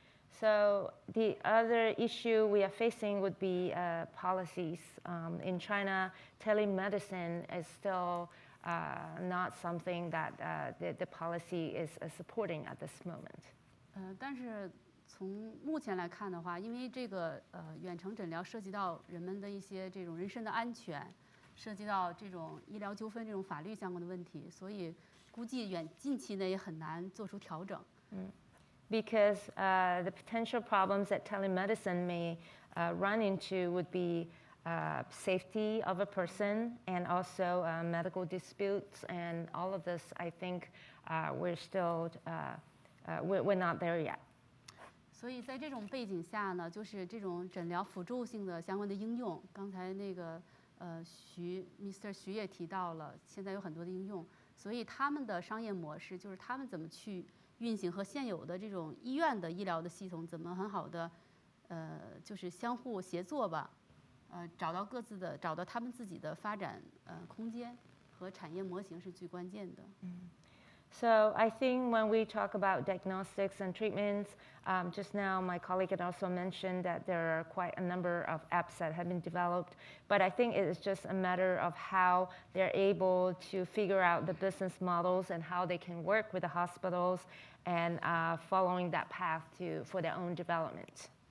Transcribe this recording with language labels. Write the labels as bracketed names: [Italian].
[English] So the other issue we are facing would be policies. In China, telemedicine is still not something that the policy is supporting at this moment. [Chinese] 但是从目前来看的话，因为这个远程诊疗涉及到人们的一些这种人身的安全，涉及到这种医疗纠纷这种法律相关的问题，所以估计近期内也很难做出调整。 [English] because the potential problems that telemedicine may run into would be safety of a person and also medical disputes, and all of this, I think we're still, we're not there yet. [Chinese] 所以在这种背景下呢，就是这种诊疗辅助性的相关的应用，刚才那个Mr. 徐也提到了，现在有很多的应用，所以他们的商业模式就是他们怎么去运行和现有的这种医院的医疗的系统怎么很好的就是相互协作吧，找到他们自己的发展空间和产业模型是最关键的。 [English] So I think when we talk about diagnostics and treatments, just now my colleague had also mentioned that there are quite a number of apps that have been developed, but I think it is just a matter of how they're able to figure out the business models and how they can work with the hospitals and following that path for their own development.